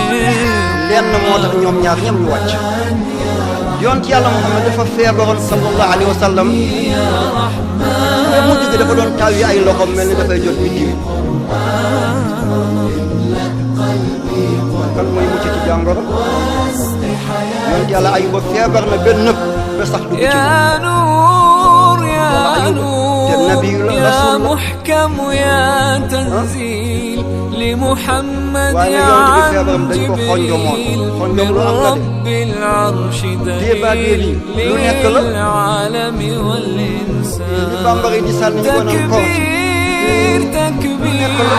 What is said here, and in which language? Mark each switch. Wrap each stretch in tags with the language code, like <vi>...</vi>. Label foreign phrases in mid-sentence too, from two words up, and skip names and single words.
<wo>lenn moo tax ñoom ñaar ñëpp ñu wàcc yonent yàlla Muhammad dafa feebaroon</wo> <ar>صلى الله عليه وسلم</ar> <wo>te mujj gi dafa doon taw yi ay loxoom mel ni dafay jot bi diwi kan mooy mucc ci jàngoro yonent yàlla Ayuba feebar na benn nëb ba sax dugg ci</wo> <ar>يا محكم يا تنزيل لمحمد يا عم جبريل من رب العرش دليل للعالم والإنسان تكبير تكبير</ar>